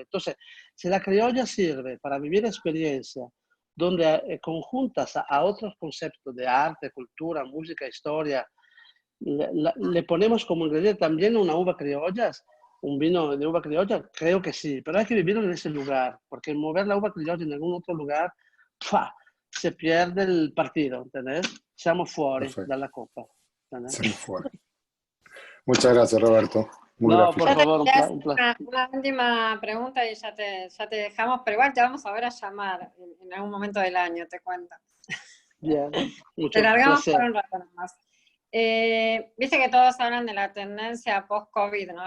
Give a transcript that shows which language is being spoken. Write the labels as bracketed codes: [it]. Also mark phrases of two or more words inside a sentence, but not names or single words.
[es] Entonces, si la criolla sirve para vivir experiencia, donde conjuntas a otros conceptos de arte, cultura, música, historia, le ponemos como ingrediente también una uva criolla, un vino de uva criolla, creo que sí, pero hay que vivirlo en ese lugar, porque mover la uva criolla en algún otro lugar, ¡pua!, se pierde el partido, ¿entendés? [it] Siamo fuori [es] Perfecto. [it] dalla Coppa. Siamo fuori. [es] Muchas gracias, Roberto. Muy No, por gráfico. favor, un placer. Una última pregunta y ya te dejamos, pero igual te vamos a ver a llamar en algún momento del año, te cuento. Bien, mucho Te largamos placer. por un rato nomás. Viste que todos hablan de la tendencia post-COVID, ¿no?